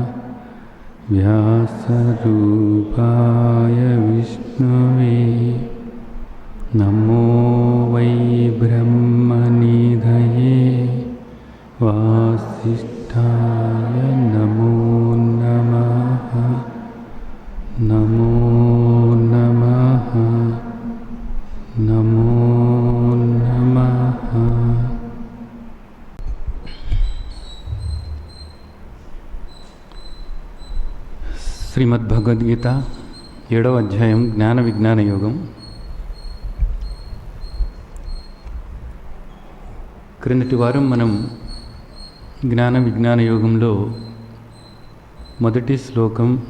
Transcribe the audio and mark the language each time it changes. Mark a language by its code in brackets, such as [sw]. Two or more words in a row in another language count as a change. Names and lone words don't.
[sa] व्यासरूपाय विष्णुवे नमो वै ब्रह्मनिधये वासिष्ठाय नमो नमः। नमो नमः नमो नमः। [te] శ్రీమద్భగవద్గీత 7వ అధ్యాయం జ్ఞాన విజ్ఞాన యోగం. క్రిందటి వారం మనం జ్ఞాన విజ్ఞాన యోగంలో మొదటి శ్లోకం